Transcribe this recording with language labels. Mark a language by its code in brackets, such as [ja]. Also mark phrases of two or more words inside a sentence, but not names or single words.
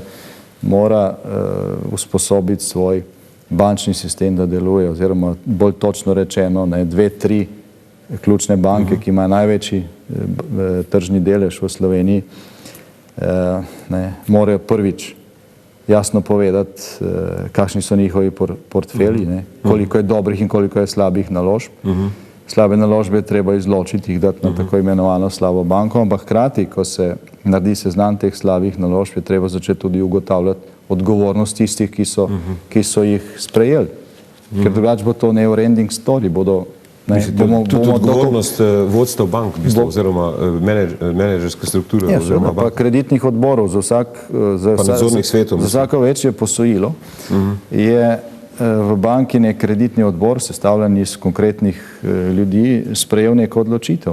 [sl] Mora usposobiti svoj bančni sistem, da deluje, oziroma bolj točno rečeno, 2-3 ključne banke, ki imajo največji tržni delež v Sloveniji, morajo prvič jasno povedati, kakšni so njihovi portfelji, koliko je dobrih in koliko je slabih naložb. Slabe naložbe je treba izločiti, jih dati na tako imenovano slabo banko, ampak hkrati, ko se naredi seznam teh slabih naložb, je treba začeti tudi ugotavljati odgovornost tistih, ki so jih sprejeli. Ker drugače bo to [en] never-ending story. [sl] Tudi odgovornost vodstva bank, oziroma menedžerske strukture. Pa kreditnih odborov za vsako večje posojilo je v banki nek kreditni odbor, sestavljen iz konkretnih ljudi, sprejel neko odločitev.